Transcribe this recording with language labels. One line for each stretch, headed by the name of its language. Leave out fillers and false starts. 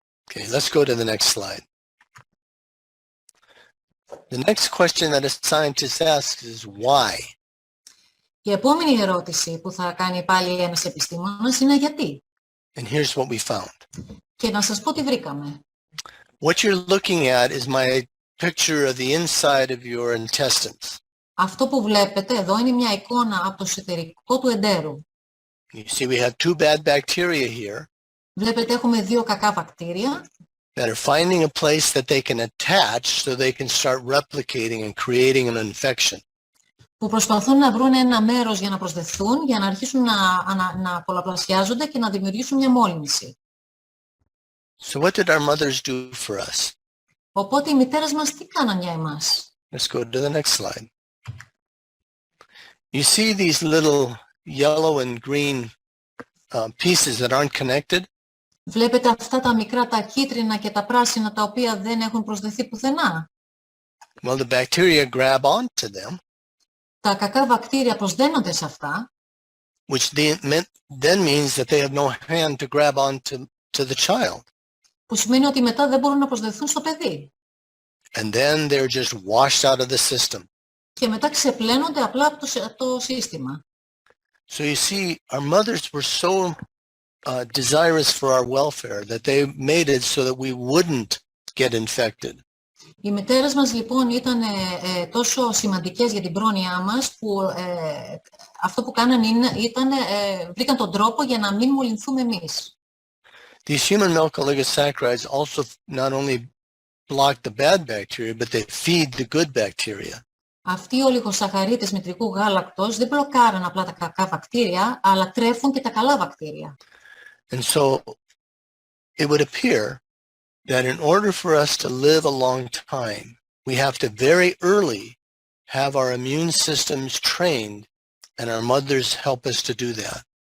English: Okay, let's go to the next slide. The next question that a scientist asks is why?
Greek: Η επόμενη ερώτηση που θα κάνει πάλι ένας επιστήμονας είναι γιατί.
English: And here's what we found.
Greek: Και να σας πω τι βρήκαμε.
English: What you're looking at is my picture of the inside of your intestines.
Greek: Αυτό που βλέπετε εδώ είναι μια εικόνα από το εσωτερικό του εντέρου.
English: You see we have two bad bacteria here.
Greek: Βλέπετε έχουμε δύο κακά βακτήρια.
English: that are finding a place that they can attach so they can start replicating and creating an infection.
Greek: Που προσπαθούν να βρουν ένα μέρος για να προσδεθούν, για να αρχίσουν να πολλαπλασιάζονται και να δημιουργήσουν μια μόλυνση.
English: So what did our mothers do for us?
Greek: Οπότε οι μητέρες μας τι κάναν για εμάς?
English: Let's go to the next slide. You see these little yellow and green pieces that aren't connected?
Greek: Βλέπετε αυτά τα μικρά, τα κίτρινα και τα πράσινα, τα οποία δεν έχουν προσδεθεί πουθενά?
English: Well, the bacteria grab onto them,
Greek: Τα κακά βακτήρια προσδένονται σε αυτά,
English: which then means that they have no hand to grab onto the child.
Greek: που σημαίνει ότι μετά δεν μπορούν να προσδεθούν στο παιδί.
English: And then they're just washed out of the system.
Greek: Και μετά ξεπλένονται απλά από το σύστημα.
English: So you see, our mothers were so desirous for our welfare that they made it so that we wouldn't get infected.
Greek: Οι μητέρες μας λοιπόν ήταν τόσο σημαντικές για την πρόνοιά μας που αυτό που κάνανε ήταν βρήκαν τον τρόπο για να μην μολυνθούμε εμείς.
English: These human milk oligosaccharides also not only block the bad bacteria, but they feed the good bacteria.
Greek: Αυτοί οι ολιγοσαχαρίτες μητρικού γάλακτος δεν μπλοκάρουν απλά τα κακά βακτήρια, αλλά τρέφουν και τα καλά βακτήρια.
English: And so it would appear that in order for us to live a long time, we have to very early have our immune systems trained, and our mothers help us to do that.